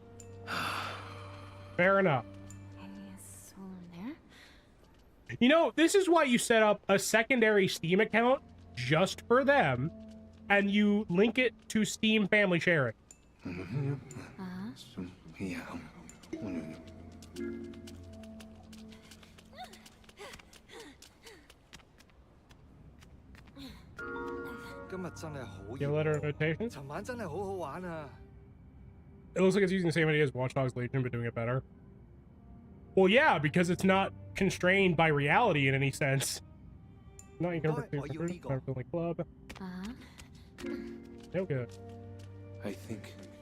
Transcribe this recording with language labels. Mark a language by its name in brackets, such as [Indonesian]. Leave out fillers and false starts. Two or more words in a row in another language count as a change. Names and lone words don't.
[English] Fair enough. There. You know, this is why you set up a secondary Steam account just for them, and you link it to Steam Family Sharing. Yeah. [Cantonese] 今日真係好 [English] Get a letter of invitation? [Cantonese] 尋晚真係好好玩啊！ [English] It looks like it's using the same idea as Watch Dogs Legion, but doing it better. Well, yeah, because it's not constrained by reality in any sense. No, you can the club. No good. I think.